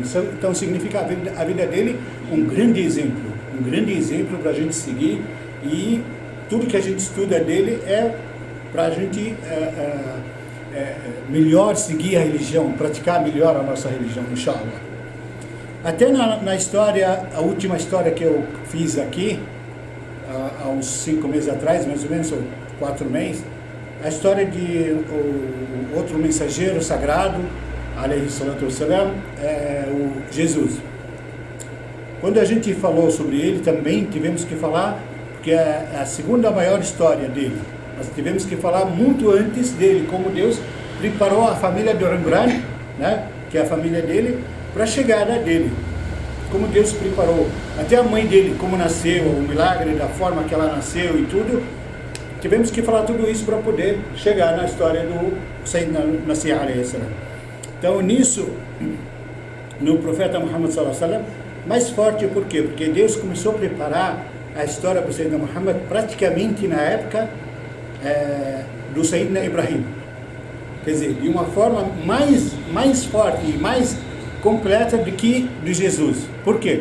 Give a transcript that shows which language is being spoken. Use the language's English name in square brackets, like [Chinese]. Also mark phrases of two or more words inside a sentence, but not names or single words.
[Portuguese] Então significa a vida dele um grande exemplo para a gente seguir, e tudo que a gente estuda dele é para a gente melhor seguir a religião, praticar melhor a nossa religião, inshallah. Até na história, a última história que eu fiz aqui, há uns 5 meses atrás, mais ou menos, ou 4 meses, a história de o outro mensageiro sagrado, [Arabic] عليه الصلاة والسلام, [Portuguese] o Jesus. Quando a gente falou sobre ele, também tivemos que falar, porque é a segunda maior história dele, nós tivemos que falar muito antes dele, como Deus preparou a família de Rembrandt, né, que é a família dele, para a chegada dele, como Deus preparou, até a mãe dele, como nasceu, o milagre da forma que ela nasceu e tudo, tivemos que falar tudo isso para poder chegar na história do [Arabic] سيدنا مسيح عليه السلام. [Portuguese] Então nisso, no profeta Muhammad [Arabic] صلى الله عليه وسلم, [Portuguese] mais forte por quê? Porque Deus começou a preparar a história do Sayyidina Muhammad praticamente na época do Sayyidina Ibrahim. quer dizer, de uma forma mais forte e mais completa do que de Jesus. Por quê?